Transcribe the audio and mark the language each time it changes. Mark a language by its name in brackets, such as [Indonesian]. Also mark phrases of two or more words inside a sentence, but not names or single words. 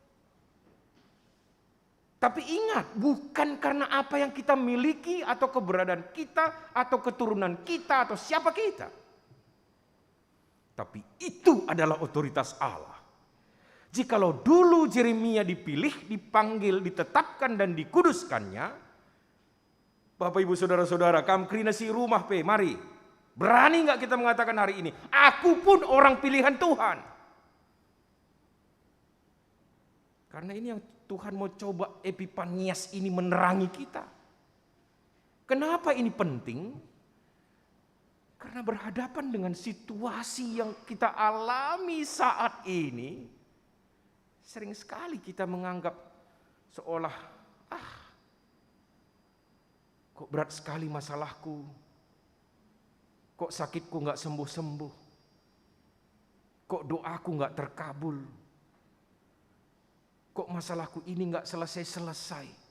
[Indonesian] Tapi ingat, bukan karena apa yang kita miliki atau keberadaan kita atau keturunan kita atau siapa kita. Tapi itu adalah otoritas Allah. Jikalau dulu Yeremia dipilih, dipanggil, ditetapkan dan dikuduskannya, Bapak Ibu Saudara-saudara, [Batak Karo] kamkrina si rumah pe, mari. [Indonesian] Berani enggak kita mengatakan hari ini, aku pun orang pilihan Tuhan. Karena ini yang Tuhan mau coba Epifanias ini menerangi kita. Kenapa ini penting? Karena berhadapan dengan situasi yang kita alami saat ini, sering sekali kita menganggap seolah, kok berat sekali masalahku, kok sakitku gak sembuh-sembuh, kok doaku gak terkabul, kok masalahku ini gak selesai-selesai,